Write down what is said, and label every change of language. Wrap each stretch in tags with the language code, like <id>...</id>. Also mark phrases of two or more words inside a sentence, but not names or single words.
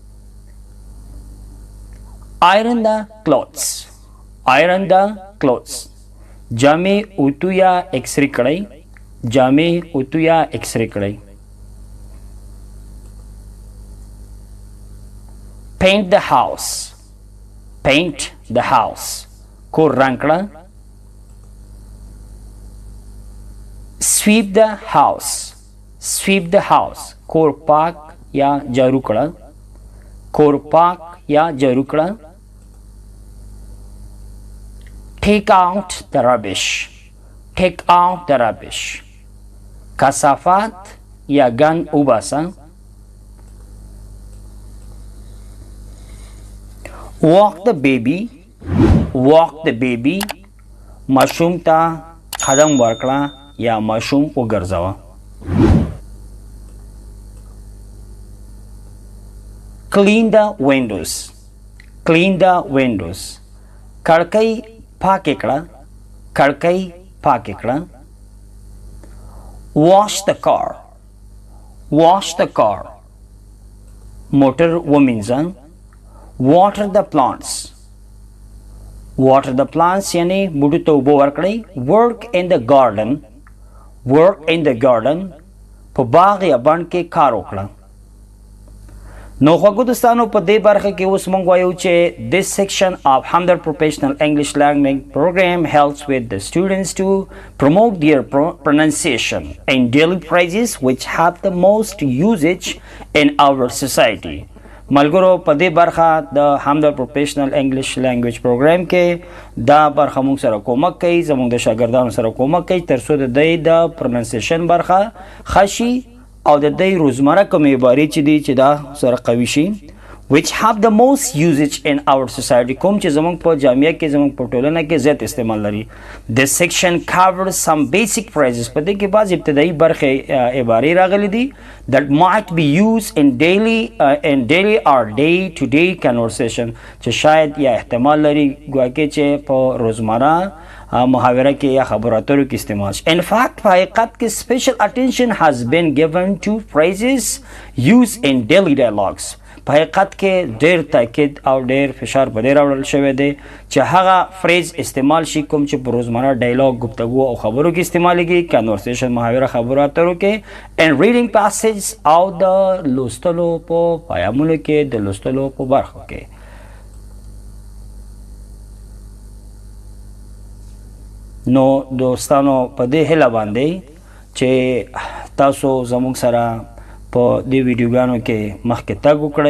<en>iron the clothes. iron the clothes</en> <ps>جامې اوتو یا اکسرې کړئ، جامې اوتو یا اکسرې کړئ.</ps> <en>paint the house. paint the house</en> <ps>کور رنګ کړه.</ps> <en>sweep the house. sweep the house</en> <ps>کور پاک یا جارو کړه، کور پاک یا جارو کړه.</ps> <en>take out the rubbish. take out the rubbish</en> <ps>کثافات یا گند وباسه.</ps> <en>walk the baby. walk the baby</en> <ps>ماشوم ته قدم ورکړه یا ماشوم وګرځوه.</ps> <en>Clean the windows. Clean the windows.</en> <ps>کړکۍ پاکې کړه. کړکۍ پاکې کړه.</ps> <en>Wash the car. Wash the car.</en> <ps>موټر ومینځه.</ps> <en>Water the plants. Water the plants</en> <ps>یعنی بوټو ته اوبه ورکړئ.</ps> <en>Work in the garden. Work in the garden.</en> <ps>په باغ یا بڼ کې کار وکړه. نو خوږو دوستانو په دې برخه کې اوس موږ وایو چې</ps> <en>this section of Hamdard Professional English Learning Program helps with the students to promote their pronunciation and daily phrases which have the most usage in our society.</en> <ps>ملګرو په دې برخه د Hamdard Professional English Language Program کې دا برخه موږ سره کومک کوي، زموږ د شاګردانو سره کومک کوي تر څو د دوی د پروننسیشن برخه ښه شي او د دوی روزمره کومې عبارې چې دي چې دا سره قوي شي.</ps> <en>which have the most usage in our society</en> <ps>کوم چې زموږ په جامعه کې زموږ په ټولنه کې زیات استعمال لري.</ps> <en>This section covers some basic phrases</en> <ps>په دې کې بعض ابتدایي برخې عبارې راغلي دي</ps> <en>that might be used in daily or day to day conversation</en> <ps>چې شاید یا احتمال لري ګواکې چې په روزمره محاوره کې یا خبرو اترو کې استعمال شي.</ps> <en>In fact</en> <ps>په حقیقت کې</ps> <en>special attention has been given to phrases used in daily dialogues.</en> <ps>په حقیقت کې ډېر تاکید او ډېر فشار په دې راوړل شوی دی چې هغه فریز استعمال شي کوم چې په روزمره ډایلاګ گفتگو او خبرو کې استعمالیږي. کنورسیشن محاوره خبرو اترو کې</ps> <en>and reading passages</en> <ps>او د لوستلو په پیامونو کې د لوستلو په برخو کې. نو دوستانو په دې هیله باندې چې تاسو زموږ سره په دې ویډیوګانو کې مخکې تګ وکړئ.</ps>